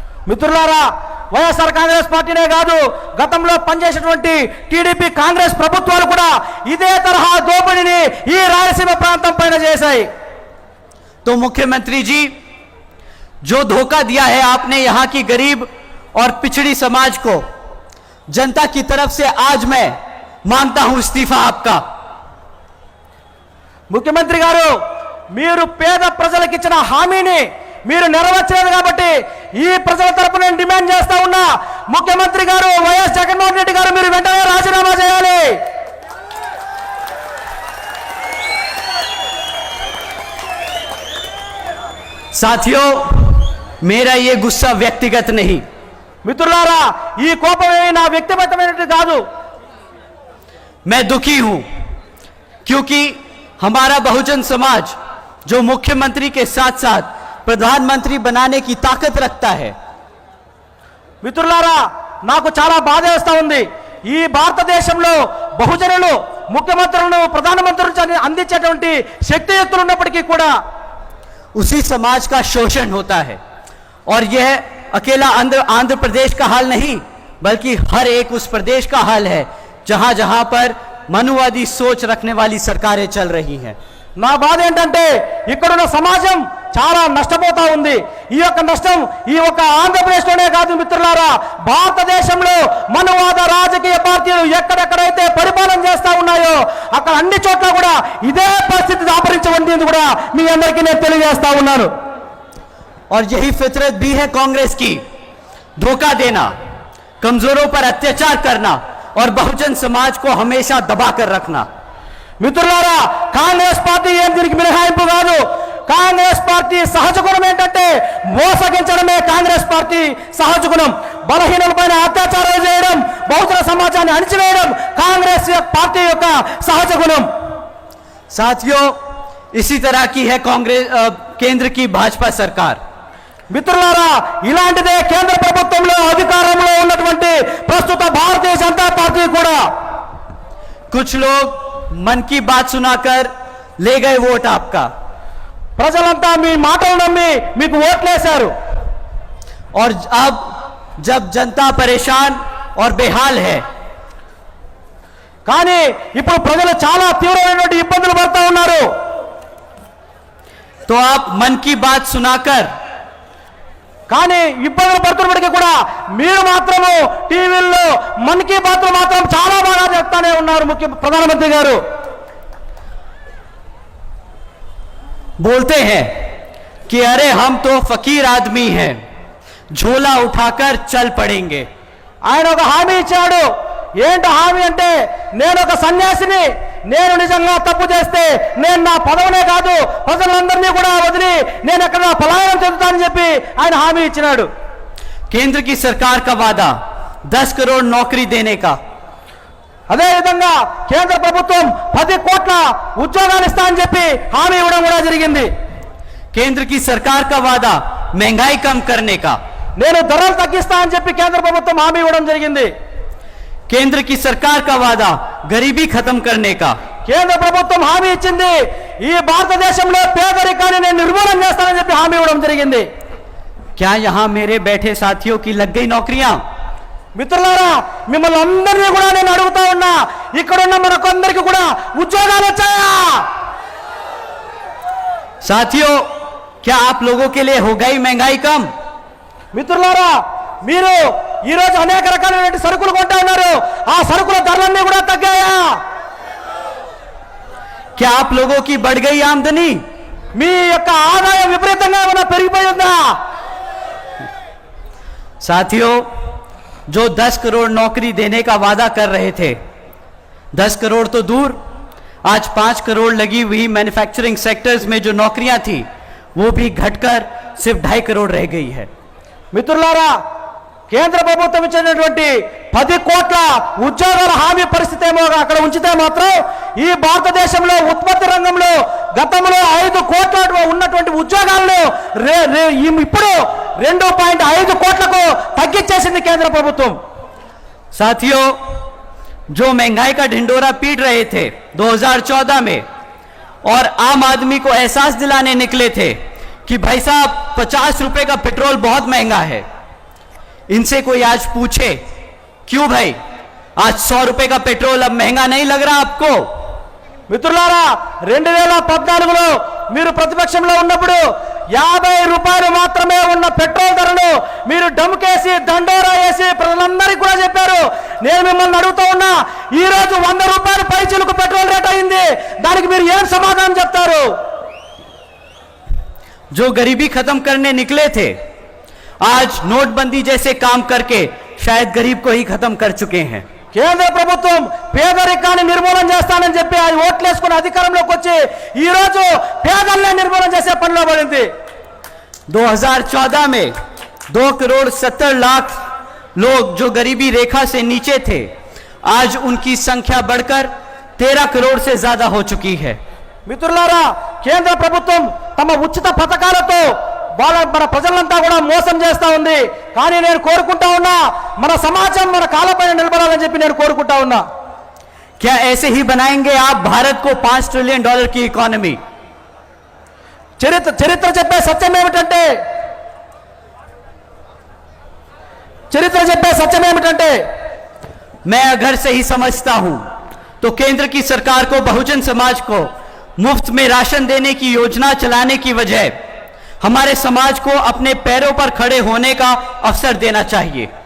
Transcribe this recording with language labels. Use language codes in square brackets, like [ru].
[te] మిత్రులారా, వైఎస్ఆర్ కాంగ్రెస్ పార్టీనే కాదు గతంలో పనిచేసినటువంటి టీడీపీ కాంగ్రెస్ ప్రభుత్వాలు కూడా ఇదే తరహా దోపిడీని ఈ రాయలసీమ ప్రాంతం పైన చేశాయి. [hi] तो मुख्यमंत्री जी, जो धोखा दिया है आपने यहाँ की गरीब और पिछड़ी समाज को, जनता की तरफ से आज मैं मांगता हूं इस्तीफा आपका. [te] ముఖ్యమంత్రి గారు, మీరు పేద ప్రజలకు ఇచ్చిన హామీని మీరు నెరవేర్చలేదు కాబట్టి ఈ ప్రజల తరపున నేను డిమాండ్ చేస్తా ఉన్నా. ముఖ్యమంత్రి గారు వైఎస్ జగన్మోహన్ రెడ్డి గారు మీరు వెంటనే రాజీనామా చేయాలి. [hi] साथियों, मेरा ये गुस्सा व्यक्तिगत नहीं. [te] మిత్రులారా, ఈ కోపం నా వ్యక్తిగతమైనది కాదు. [hi] मैं दुखी हूं क्योंकि हमारा बहुजन समाज जो मुख्यमंत्री के साथ साथ प्रधानमंत्री बनाने की ताकत रखता है. [te] మిత్రులారా, నాకు చాలా బాధ వేస్తా ఉంది. ఈ భారతదేశంలో బహుజనులు ముఖ్యమంత్రులను ప్రధానమంత్రులను అందించేటువంటి శక్తియుక్తులు ఉన్నప్పటికీ కూడా [hi] उसी समाज का शोषण होता है और यह अकेला आंध्र प्रदेश का हाल नहीं बल्कि हर एक उस प्रदेश का हाल है जहां जहां पर मनुवादी सोच रखने वाली सरकारें चल रही हैं. [te] నా బాధ ఏంటంటే ఇక్కడున్న సమాజం చాలా నష్టపోతా ఉంది. ఈ యొక్క నష్టం ఈ యొక్క ఆంధ్రప్రదేశ్లోనే కాదు మిత్రులారా, భారతదేశంలో మనువాద రాజకీయ పార్టీలు ఎక్కడెక్కడైతే పరిపాలన చేస్తా ఉన్నాయో అక్కడ అన్ని చోట్ల కూడా ఇదే పరిస్థితి దాపరించబడింది కూడా మీ అందరికీ నేను తెలియజేస్తా ఉన్నాను. [hi] और यही फितरत भी है कांग्रेस की, धोखा देना, कमजोरों पर अत्याचार करना और बहुजन समाज को हमेशा दबा कर रखना. [te] మిత్రులారా, కాంగ్రెస్ పార్టీ ఏం దీనికి మినహాయింపు కాదు. కాంగ్రెస్ పార్టీ సహజ గుణం ఏంటంటే మోసగించడమే కాంగ్రెస్ పార్టీ సహజ గుణం. బలహీనులపైన అత్యాచారాలు చేయడం, బహుజన సమాజాన్ని అణిచివేయడం కాంగ్రెస్ పార్టీ యొక్క సహజ గుణం. [hi] साथियों, इसी तरह की है कांग्रेस केंद्र की भाजपा सरकार. [te] మిత్రులారా, ఇలాంటిదే కేంద్ర ప్రభుత్వంలో అధికారంలో ఉన్నటువంటి ప్రస్తుత భారతీయ జనతా పార్టీ కూడా. [hi] कुछ लोग मन की बात सुनाकर ले गए वोट आपका [te] ప్రజలంతా మీ మాటలు నమ్మి మీకు ఓట్లేశారు. [hi] और अब जब जनता परेशान और बेहाल है [te] కానీ ఇప్పుడు ప్రజలు చాలా తీవ్రమైనటువంటి ఇబ్బందులు పడుతూ ఉన్నారు. [hi] तो आप मन की बात सुनाकर [te] కానీ ఇబ్బందులు పడుతున్నప్పటికీ కూడా మీరు మాత్రము టీవీల్లో మన్ కీ బాత్ మాత్రం చాలా బాగా చెప్తానే ఉన్నారు. ప్రధానమంత్రి గారు [hi] बोलते हैं कि अरे हम तो फकीर आदमी हैं, झोला उठाकर चल पड़ेंगे. [te] ఆయన ఒక హామీ ఇచ్చాడు. ఏంటి హామీ అంటే, నేను ఒక సన్యాసిని, నేను నిజంగా తప్పు చేస్తే నేను నా పదవినే కాదు ప్రజలందరినీ కూడా వదిలి నేను ఎక్కడ పలాయనం చెందుతానని చెప్పి ఆయన హామీ ఇచ్చినాడు. [hi] केंद्र की सरकार का वादा 10 करोड़ नौकरी देने का। [te] అదే విధంగా కేంద్ర ప్రభుత్వం 10 కోట్ల ఉద్యోగాలు ఇస్తా అని చెప్పి హామీ ఇవ్వడం కూడా జరిగింది। [hi] केंद्र की सरकार का वादा महंगाई कम करने का। [te] నేను ధరలు తగ్గిస్తా అని చెప్పి కేంద్ర ప్రభుత్వం హామీ ఇవ్వడం జరిగింది। [hi] केंद्र की सरकार का वादा गरीबी खत्म करने का। [te] కేంద్ర ప్రభుత్వం హామీ ఇచ్చింది ఈ భారతదేశంలో పేదరికాన్ని నేను నిర్మూలన చేస్తానని చెప్పి హామీ ఇవ్వడం జరిగింది। [hi] क्या यहां मेरे बैठे साथियों की लग गई नौकरियां? [te] మిత్రులారా మిమ్మల్ని అందరినీ కూడా నేను అడుగుతా ఉన్నా, ఇక్కడున్న మనకందరికీ కూడా ఉద్యోగాలు వచ్చాయా? [hi] साथियों, क्या आप लोगों के लिए हो गई महंगाई कम? [te] మిత్రులారా మీరు ఈ రోజు అనేక రకాలైన సరుకులు కొంటా ఉన్నారు, ఆ సరుకుల ధరలన్నీ కూడా తగ్గాయా? [hi] क्या आप लोगों की बढ़ गई आमदनी? [te] మీ యొక్క ఆదాయం విపరీతంగా ఏమైనా పెరిగిపోయిందా? [hi] साथियों, जो 10 करोड़ नौकरी देने का वादा कर रहे थे, 10 करोड़ तो दूर, आज 5 करोड़ लगी हुई मैन्युफैक्चरिंग सेक्टर्स में जो नौकरियां थी वो भी घटकर सिर्फ 2.5 करोड़ रह गई है। [te] మిత్రులారా కేంద్ర ప్రభుత్వం ఇచ్చినటువంటి 10 కోట్ల ఉద్యోగాల హామీ పరిస్థితి ఏమో అక్కడ ఉంచితే మాత్రం ఈ భారతదేశంలో ఉత్పత్తి రంగంలో గతంలో 5 కోట్ల ఉన్నటువంటి ఉద్యోగాలను ఇప్పుడు 2.5 కోట్లకు తగ్గించేసింది కేంద్ర ప్రభుత్వం। [hi] साथियों, जो महंगाई का ढिंडोरा पीट रहे थे 2014 में और आम आदमी को एहसास दिलाने निकले थे कि भाई साहब 50 रुपए का पेट्रोल बहुत महंगा है, इनसे कोई आज पूछे क्यों भाई आज 100 रुपए का पेट्रोल अब महंगा नहीं लग रहा आपको? [te] మిత్రులారా 2014లో మీరు ప్రతిపక్షంలో ఉన్నప్పుడు 50 రూపాయలు మాత్రమే ఉన్న పెట్రోల్ ధరను మీరు డమ్కేసి దండోరా వేసి ప్రజలందరికీ కూడా చెప్పారు। నేను మిమ్మల్ని అడుగుతా ఉన్నా, ఈ రోజు 100 రూపాయలు పైచిలుకు పెట్రోల్ రేట్ అయింది, దానికి మీరు ఏం సమాధానం చెప్తారు? [hi] जो गरीबी खत्म करने निकले थे आज नोटबंदी जैसे काम करके शायद गरीब को ही खत्म कर चुके हैं। [te] కేంద్ర ప్రభుత్వం పేదరికాన్ని నిర్మూలన చేస్తానని చెప్పి అది ఓట్లేసుకుని అధికారంలోకి వచ్చి ఈ రోజు పేదల్ని నిర్మూలన చేసే పనిలో పడింది। [hi] 2014 में 2 करोड़ 70 लाख लोग जो गरीबी रेखा से नीचे थे, आज उनकी संख्या बढ़कर 13 करोड़ से ज्यादा हो चुकी है। [te] మిత్రులారా కేంద్ర ప్రభుత్వం తమ ఉచిత పథకాలతో మన ప్రజలంతా కూడా మోసం చేస్తా ఉంది, కానీ నేను కోరుకుంటా ఉన్నా మన సమాజం మన కాళ్ళపైన నిలబడాలని చెప్పి నేను కోరుకుంటా ఉన్నా। [hi] क्या ऐसे ही बनाएंगे आप भारत को $5 ट्रिलियन की इकोनॉमी? [te] చరిత్ర చెప్పే సత్యం ఏమిటంటే [hi] मैं अगर सही समझता हूं तो केंद्र की सरकार को बहुजन समाज को मुफ्त में राशन देने की योजना चलाने की वजह हमारे समाज को अपने पैरों पर खड़े होने का अवसर देना चाहिए।